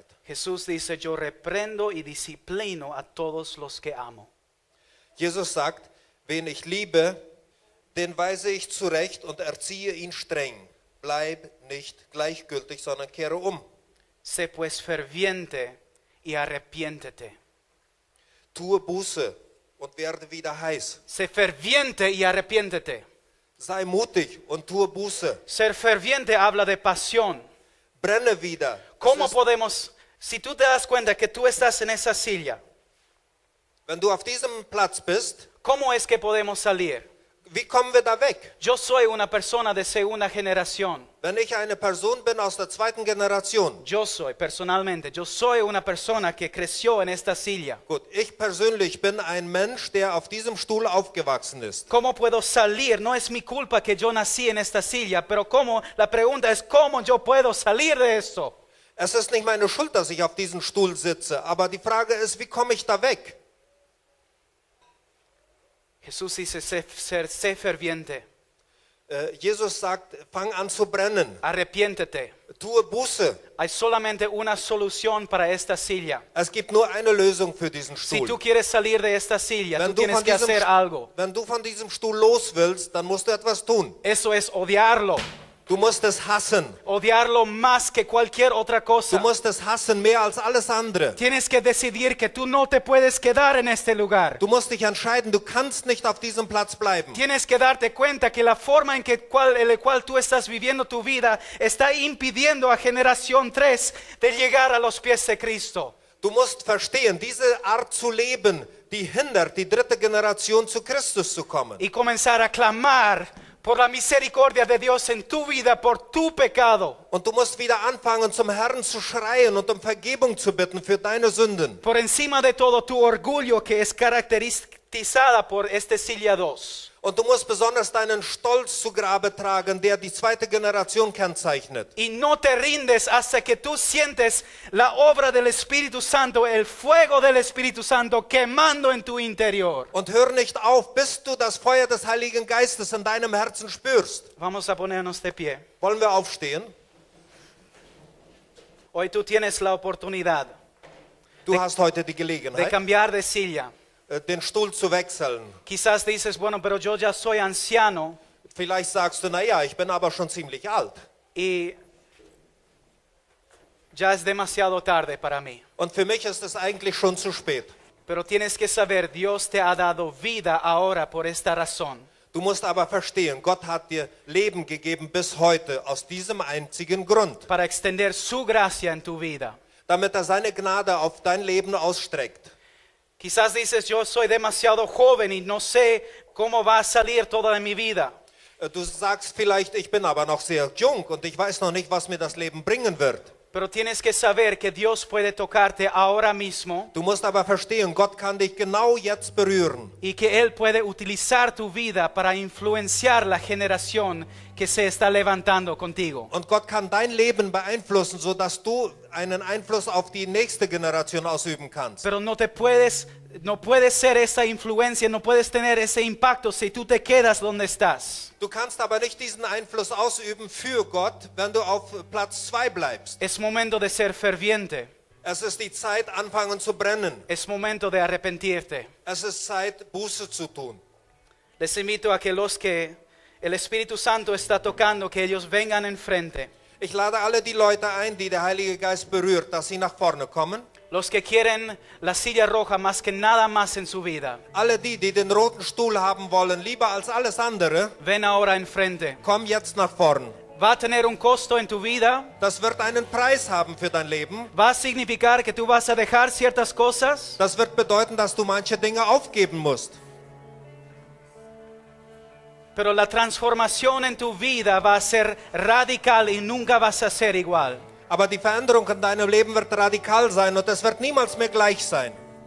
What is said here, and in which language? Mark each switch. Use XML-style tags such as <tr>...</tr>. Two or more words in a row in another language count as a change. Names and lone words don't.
<es>Jesús dice, yo reprendo y disciplino a todos los que amo.</es> <de>Jesus sagt, wen ich liebe, den weise ich zurecht und erziehe ihn streng. Bleib nicht gleichgültig, sondern kehre um.</de> <es>Sé pues ferviente y arrepiéntete.</es> <de>Tue Buße und werde wieder heiß.</de> <es>Sé ferviente y arrepiéntete.</es> <de>Sei mutig und tue Buße.</de> <es>Ser ferviente habla de pasión.</es> <de>Brenne wieder.</de> <es>¿Cómo</es> <de>Es ist,</de> <es>podemos, si tú te das cuenta que tú estás en esa silla,</es> <de>wenn du auf diesem Platz bist,</de> <es>cómo es que podemos salir?</es> <de>wie kommen wir da weg?</de> <es>Yo soy una persona de segunda generación.</es> <de>Wenn ich eine Person bin aus der zweiten Generation,</de> <es>Yo soy una persona que creció en esta silla.</es> <de>gut, ich persönlich bin ein Mensch, der auf diesem Stuhl aufgewachsen ist.</de> <es>¿Cómo puedo salir? No es mi culpa que yo nací en esta silla, pero ¿cómo? La pregunta es ¿cómo yo puedo salir de esto?</es> <de>Es ist nicht meine Schuld, dass ich auf diesem Stuhl sitze, aber die Frage ist, wie komme ich da weg?</de> <es>Jesús dice, sé ferviente,</es> <de>Jesus sagt, fang an zu brennen,</de> <es>arrepiéntete.</es> <de>tue Buße.</de> <es>Hay solamente una solución para esta silla.</es> <de>Es gibt nur eine Lösung für diesen</de> <es>Si tú</es> <de>Stuhl.</de> <es>quieres salir de esta silla,</es> <de>Wenn</de> <es>tú tienes que hacer algo.</es> <de>wenn du von diesem Stuhl los willst, dann musst du etwas tun.</de> <es>Eso es odiarlo.</es> <de>Du musst es hassen.</de> <es>Odiarlo más que cualquier otra</es> <de>Du</de> <es>cosa.</es> <de>musst es hassen mehr als alles andere.</de> <es>Tienes que decidir que tú no te puedes quedar en este lugar.</es> <de>Du musst dich entscheiden, du kannst nicht auf diesem Platz bleiben.</de> <es>Tienes que darte cuenta que la forma en la cual tú estás viviendo tu vida está impidiendo a generación 3 de llegar a los pies de Cristo.</es> <de>Du musst verstehen, diese Art zu leben, die hindert die dritte Generation zu Christus zu kommen.</de> <es>Y comenzar a clamar por la misericordia de Dios en tu vida, por tu pecado.</es> <de>Und du musst wieder anfangen, zum Herrn zu schreien und um Vergebung zu bitten für deine Sünden.</de> <es>Por encima de todo tu orgullo que es caracterizada por este silla 2.</es> <de>Und du musst besonders deinen Stolz zu Grabe tragen, der die zweite Generation kennzeichnet.</de> <es>Y no te rindes hasta que tú sientes la obra del Espíritu Santo, el fuego del Espíritu Santo quemando en tu interior.</es> <de>Und hör nicht auf, bis du das Feuer des Heiligen Geistes in deinem Herzen spürst.</de> <es>Vamos a ponernos de pie.</es> <de>Wollen wir aufstehen?</de> <es>Hoy tú tienes la oportunidad</es> <de>Du hast heute die</de> <es>de</es> <de>Gelegenheit,</de> <es>cambiar de silla.</es> <de>den Stuhl zu wechseln.</de> <es>Quizás dices, bueno, pero yo ya soy anciano</es> <de>Vielleicht sagst du, naja, ich bin aber schon ziemlich alt.</de> <es>y ya es demasiado tarde para mí.</es> <de>Und für mich ist es eigentlich schon zu spät.</de> <es>Pero tienes que saber, Dios te ha dado vida ahora por esta razón.</es> <de>Du musst aber verstehen, Gott hat dir Leben gegeben bis heute aus diesem einzigen Grund,</de> <es>Para extender su gracia en tu vida.</es> <de>damit er seine Gnade auf dein Leben ausstreckt.</de> <es>Quizás dices, yo soy demasiado joven y no sé cómo va a salir toda mi vida.</es> <de>Du sagst vielleicht, ich bin aber noch sehr jung und ich weiß noch nicht, was mir das Leben bringen wird.</de> <es>Pero tienes que saber que Dios puede tocarte ahora mismo</es> <de>Du musst aber verstehen, Gott kann dich genau jetzt berühren.</de> <es>y que Él puede utilizar tu vida para influenciar la generación que se está levantando contigo.</es> <de>Und Gott kann dein Leben beeinflussen, sodass du einen Einfluss auf die nächste Generation ausüben kannst.</de> <es>Pero no puedes ser esa influencia, no puedes tener ese impacto si tú te quedas donde estás.</es> <de>Du kannst aber nicht diesen Einfluss ausüben für Gott, wenn du auf Platz 2 bleibst.</de> <es>Es momento de ser ferviente,</es> <de>Es ist die Zeit, anfangen zu brennen.</de> <es>es momento de arrepentirte.</es> <de>Es ist Zeit, Buße zu tun.</de> <es>Les invito a que los que el Espíritu Santo está tocando, que ellos vengan enfrente.</es> <de>Ich lade alle die Leute ein, die der Heilige Geist berührt, dass sie nach vorne kommen.</de> <es>Los que quieren la silla roja más que nada más en su vida,</es> <de>Alle die, die den roten Stuhl haben wollen, lieber als alles andere,</de> <es>ven ahora enfrente.</es> <de>komm jetzt nach vorn.</de> <es>va a tener un costo en tu vida,</es> <de>Das wird einen Preis haben für dein Leben.</de> <es>va a significar que tú vas a dejar ciertas cosas,</es> <de>Das wird bedeuten, dass du manche Dinge aufgeben musst.</de> <es>pero la transformación en tu vida va a ser radical y nunca vas a ser igual.</es> <de>Aber die Veränderung in deinem Leben wird radikal sein und es wird niemals mehr gleich sein.</de>